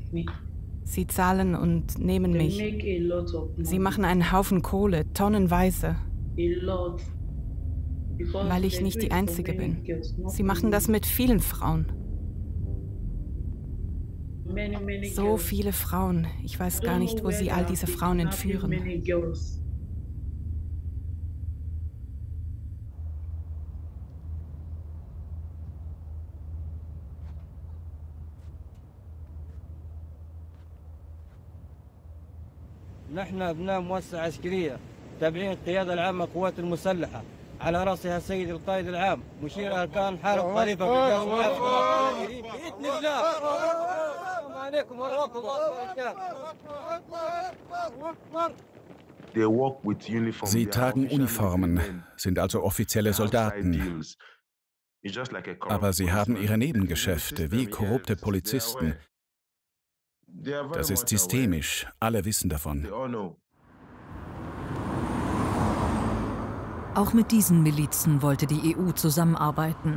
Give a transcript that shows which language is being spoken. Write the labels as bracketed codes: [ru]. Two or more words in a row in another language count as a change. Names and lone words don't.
[de] Sie zahlen und nehmen mich. Sie machen einen Haufen Kohle, tonnenweise. Weil ich nicht die Einzige bin. Sie machen das mit vielen Frauen. So viele Frauen. Ich weiß gar nicht, wo sie all diese Frauen entführen. [ar] نحن أبناء مؤسسة عسكرية تابعين القيادة العامة للقوات المسلحة على رأسها السيد القائد العام مشير أركان حرب خليفة بإذن الله. عليكم ورحمة الله. [de] Sie tragen Uniformen, sind also offizielle Soldaten. Aber sie haben ihre Nebengeschäfte wie korrupte Polizisten. Das ist systemisch, alle wissen davon. Auch mit diesen Milizen wollte die EU zusammenarbeiten.